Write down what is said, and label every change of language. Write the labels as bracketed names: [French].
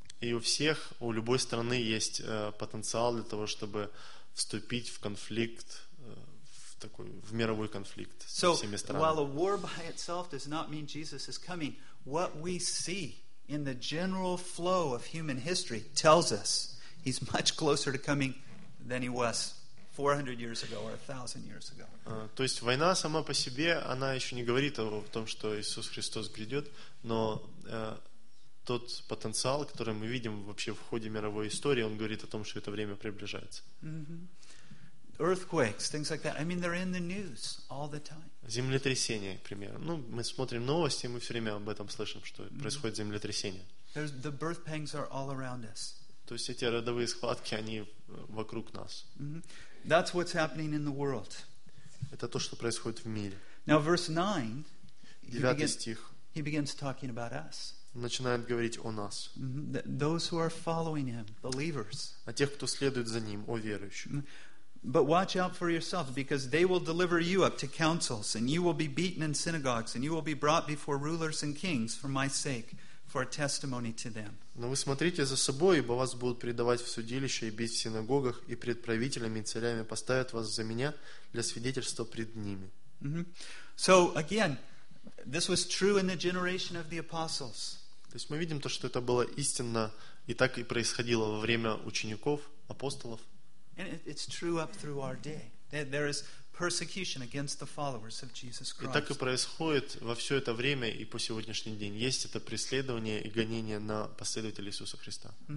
[Russian] И у всех, у любой страны есть потенциал для того, чтобы вступить в конфликт, в мировой конфликт с всеми странами. [English] So, while a war by itself does not mean Jesus is coming, what we see in the general flow of human history tells us he's much closer to coming than he was 400 years ago or 1,000 years ago. [Russian] То есть война сама по себе, она еще не говорит о том, что Иисус Христос грядет, но тот потенциал, который мы видим вообще в ходе мировой истории, он говорит о том, что это время приближается. Mm-hmm. [English] Earthquakes, things like that. I mean, they're in the news all the time. [Russian] Землетрясения, к примеру. Ну, мы смотрим новости, и мы все время об этом слышим, что mm-hmm. происходит землетрясение. [English] There's, the birth pangs are all around us. [Russian] То есть эти родовые схватки, они вокруг нас. [English] Mm-hmm. That's what's happening in the world. [Russian] Это то, что происходит в мире. [English] Now, verse 9, [Russian] 9 стих. [English] He begins talking about us. [Russian] Начинает говорить о нас. [English] Those who are following him, believers. [Russian] О тех, кто следует за ним, о верующих. [English] But watch out for yourself, because they will deliver you up to councils, and you will be beaten in synagogues, and you will be brought before rulers and kings for my sake, for a testimony to them. [Russian] Но вы смотрите за собой, ибо вас будут предавать в судилища и бить в синагогах, и пред правителями и царями поставят вас за меня для свидетельства пред ними. Mm-hmm. [English] So again, this was true in the generation of the apostles. [Russian] То есть мы видим то, что это было истинно и так и происходило во время учеников, апостолов. [English] And it's true up through our day. There is persecution against the followers of Jesus Christ. [Russian] И так и происходит во все это время и по сегодняшний день. Есть это преследование и гонение на последователей Иисуса Христа.